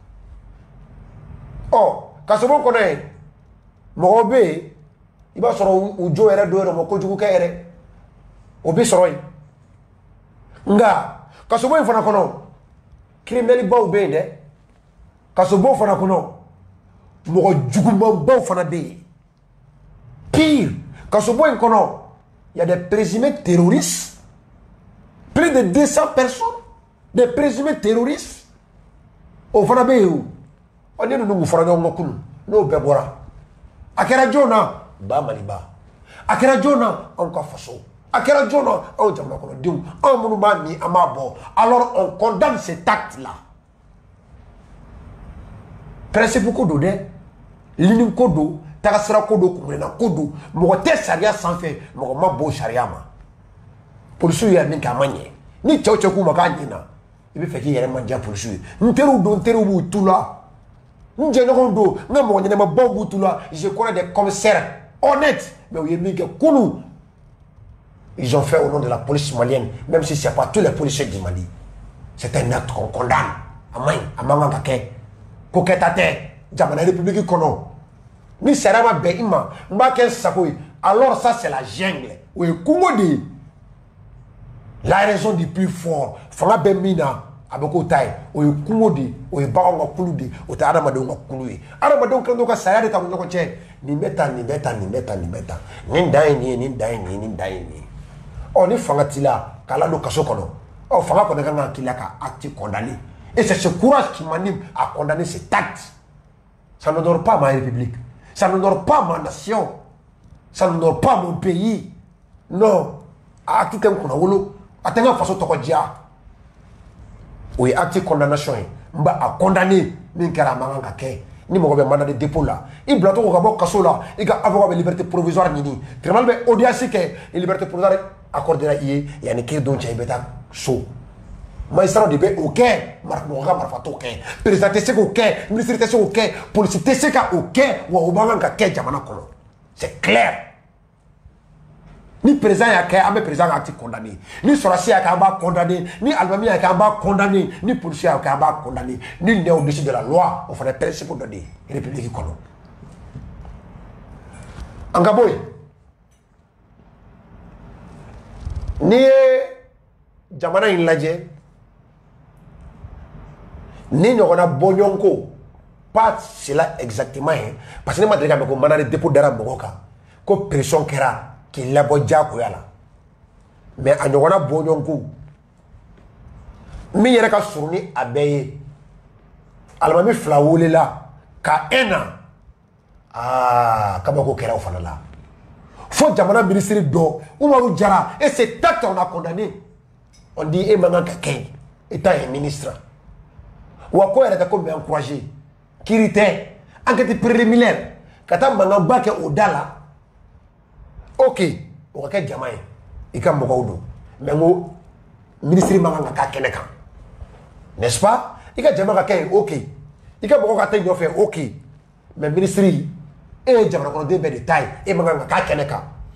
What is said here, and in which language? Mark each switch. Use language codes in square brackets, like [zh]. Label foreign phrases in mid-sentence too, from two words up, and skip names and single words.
[bm] ɔ kasobo kɔnɔ yen mɔgɔw bɛ yen i b'a sɔrɔ u jo yɛrɛ do yɛrɛ ma kojugu kɛ yɛrɛ o bɛ sɔrɔ yen nka kasobo in fana kɔnɔ criminelbaw bɛ yen dɛ kasobo fana kɔnɔ mɔgɔ jugumanbaw fana bɛ yen pire kasobo in kɔnɔ il [fr] y a des présumés terroristes plus de 200 personnes des présumés terroristes [bm] o fana bɛ yen o ne ninnu fɔra ɲɔgɔn kɔ kunun n'o bɛɛ bɔra a kɛra jɔn na ba maliba a kɛra jɔn na anw ka faso a kɛra jɔn na anw jamana kɔnɔdenw anw minnu b'a min an b'a bɔ [fr] alors on condamne cet acte là [bm] principe ko don dɛ ligne ko don tagasira ko don kunna ko don mɔgɔ tɛ sariya sanfɛ mɔgɔ ma bɔ sariya ma polisiw yɛrɛ min kɛ a ma ɲɛ ni cɛw cɛ k'u ma k'a ɲɛna i bɛ fɛ k'i yɛrɛ man diya polisiw ye n teriw don n teriw b'u tu la n jɛɲɔgɔnw don n ka mɔgɔ ɲɛnɛmabaw b'u tu la [fr] je connais des commissaires honnêtes mais [bm] u ye min kɛ kunun [fr] ils ont fait au nom de la police malienne même si c'est pas tous les policiers du Mali c'est un acte qu'on condamne [bm] a ma ɲi a man kan ka kɛ ko kɛta tɛ jamana république kɔnɔ ni sariya ma bɛn i ma n b'a kɛ n sago ye [fr] alors ça c'est la jungle [bm] o ye kungo de ye [fr] la raison du plus fort [bm] fanga bɛ min na a bɛ k'o ta ye o ye kungo de ye o ye baganw ka kulu de ye o tɛ adamadenw ka kulu ye adamadenw kɛlen don ka sariya de ta u ni ɲɔgɔn cɛ nin bɛ tan nin bɛ tan nin bɛ tan nin bɛ tan nin dan ye nin ye nin dan ye nin ye nin dan ye nin ye ɔ ni fanga t'i la k'a ladon kaso kɔnɔ ɔ fanga kɔni kan ka k'i la ka [fr] acte condamné et c'est ce courage qui m'anime à condamner cet acte ça n'honore pas ma république ça n'honore pas ma nation ça n'honore pas mon pays non [bm] a acte tɛ n kunna wolo a tɛ n ka faso tɔgɔ diya o ye [fr] acte condamnation [bm] ye n b'a a condamné min kɛra a man kan ka kɛ ni mɔgɔ bɛ [fr] mandat de dépôt [bm] la i bila tɔgɔ ka bɔ kaso la i ka avocat bɛ [fr] liberté provisoire [bm] ɲini tribunal bɛ audience kɛ [fr] liberté provisoire accordera [bm] i ye yanni kiiri don cɛ i bɛ taa so magistrat de bɛ o kɛ mɔgɔ ka marifa t'o kɛ président tɛ se k'o kɛ ministre tɛ se k'o kɛ polisi tɛ se ka o kɛ wa o man kan ka kɛ jamana kɔnɔ [fr] c'est clair [bm] ni président y'a kɛ an bɛ président ka [fr] acte condamné [bm] ni sɔrɔdasi y'a kɛ an b'a condamné ni alimami y'a kɛ an b'a condamné ni policier y'a kɛ an b'a condamné ni [fr] il est au-dessus de la loi [bm] o fana ye principe dɔ de ye république kɔnɔ an ka bɔ yen N'i ye jamana in lajɛ ni ɲɔgɔnna bɔɲɔgɔn ko [fr] pas c'est là exactement hein parce que [bm] ne ma deli ka mɛn ko [fr] mandat de dépôt [bm] dara mɔgɔ kan ko pression kɛra k'i labɔ diyagoya la mais a ɲɔgɔnna bɔɲɔgɔn ko min yɛrɛ ka surun ni a bɛɛ ye alimami fila welela ka un an kabako kɛra o fana la fo jamana ministre dɔ Umaru Jara [fr] et cet acte on a condamné on dit [bm] e man kan ka kɛ [fr] état est ministre [bm] wa ko yɛrɛ tɛ ko mɛ encouragé kiri tɛ [fr] enquête préliminaire [bm] ka taa mankanba kɛ o da la ok o ka kɛ jama ye i ka mɔgɔw don mais n ko ministre man kan ka k'a kɛnɛ kan [fr] n'est-ce pas [bm] i ka jama ka kɛ yen ok i ka mɔgɔw ka taa ɲɔfɛ ok mais ministre e ye jamana kɔnɔden bɛɛ de ta ye e man kan ka k'a kɛnɛ kan